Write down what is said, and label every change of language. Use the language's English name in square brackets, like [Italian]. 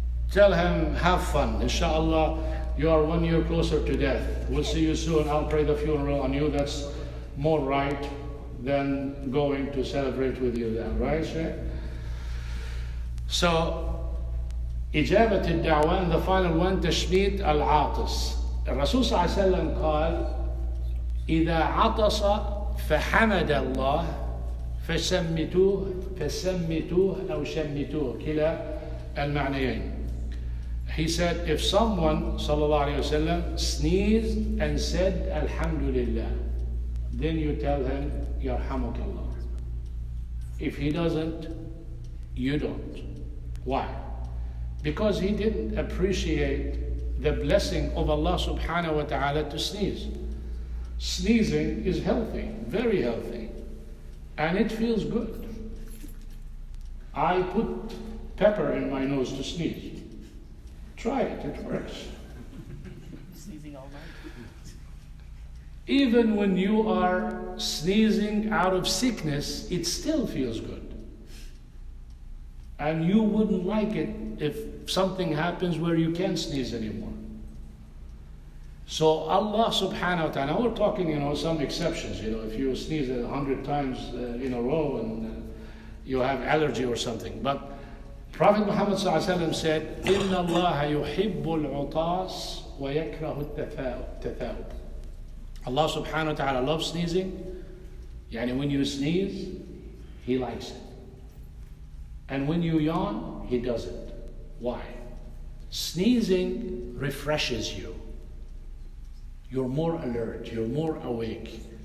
[English] Tell him, have fun. Inshallah, you are 1 year closer to death. We'll see you soon. I'll pray the funeral on you. That's more right than going to celebrate with you then, right, Sheikh? So, [Arabic] إجابة الدعوة, [English] and the final one, [Arabic] تشميت العاطس. الرسول صلى الله عليه وسلم قال: إذا عطس فحمد الله فسمتوه أو شمتوه، كلا المعنيين. [English] He said, if someone, sallallahu alayhi wasallam, sneezed and said Alhamdulillah, then you tell him Yarhamukallah. If he doesn't, you don't. Why? Because he didn't appreciate the blessing of Allah subhanahu wa ta'ala to sneeze. Sneezing is healthy, very healthy, and it feels good. I put pepper in my nose to sneeze. Try it, it works. Sneezing all night. Even when you are sneezing out of sickness, it still feels good. And you wouldn't like it if something happens where you can't sneeze anymore. So Allah subhanahu wa ta'ala, we're talking, some exceptions, if you sneeze 100 times in a row and you have allergy or something. But Prophet Muhammad said, [Arabic] إِنَّ اللَّهَ يُحِبُّ الْعُطَاسِ وَيَكْرَهُ التَّثَاؤُبِ. [English] Allah subhanahu wa ta'ala loves sneezing. When you sneeze, He likes it. And when you yawn, He doesn't. Why? Sneezing refreshes you. You're more alert, you're more awake.